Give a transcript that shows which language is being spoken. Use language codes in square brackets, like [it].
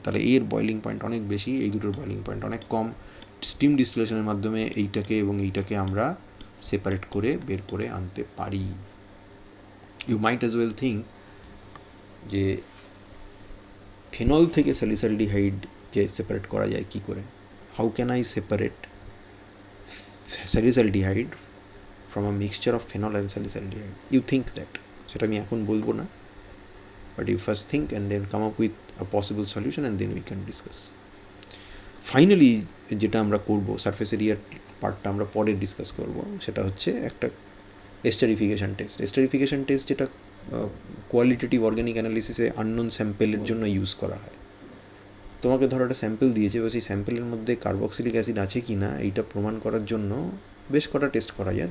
[bn] তাহলে এর boiling point অনেক বেশি, এই দুটোর বয়লিং পয়েন্ট অনেক কম। স্টিম ডিস্টিলেশনের মাধ্যমে এইটাকে এবং এইটাকে আমরা সেপারেট করে বের করে আনতে পারি। [en] you might as well think [bn] যে ফেনল থেকে স্যালিসাইলডিহাইডকে সেপারেট করা যায় কী করে। [en] how can I separate salicylaldehyde from a mixture of phenol and salicylaldehyde? You think that, [bn] সেটা আমি এখন বলবো না, [en] but you first think and then come up with a possible solution and then we can discuss. [bn] Finally যেটা আমরা করব, surface এরিয়ার পার্টটা আমরা পরে ডিসকাস করব, সেটা হচ্ছে একটা এস্টারিফিকেশান টেস্ট। এস্টারিফিকেশান টেস্ট যেটা কোয়ালিটেটিভ অর্গ্যানিক অ্যানালিসিসে আননোন স্যাম্পেলের জন্য ইউজ করা হয়। তোমাকে ধরো একটা স্যাম্পেল দিয়েছে, এবার সেই স্যাম্পেলের মধ্যে কার্বক্সিলিক অ্যাসিড আছে কি না এইটা প্রমাণ করার জন্য বেশ কটা টেস্ট করা যায়।